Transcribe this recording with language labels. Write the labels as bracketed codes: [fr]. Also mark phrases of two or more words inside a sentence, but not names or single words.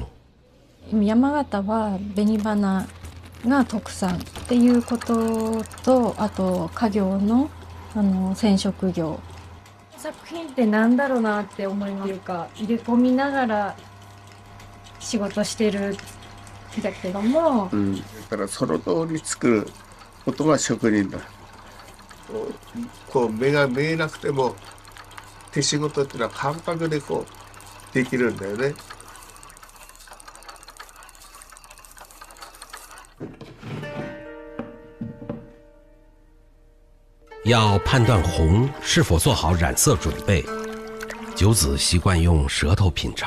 [ja] 山形は紅花が特産っていうことと、あと家業の染色業。作品ってなんだろうなって思います。入れ込みながら仕事してるんだけども、だからその通り作ることが職人だ。こう目が見えなくても手仕事っていうのは感覚でこうできるんだよね。 [zh] 要判断红是否做好染色准备，九子习惯用舌头品尝。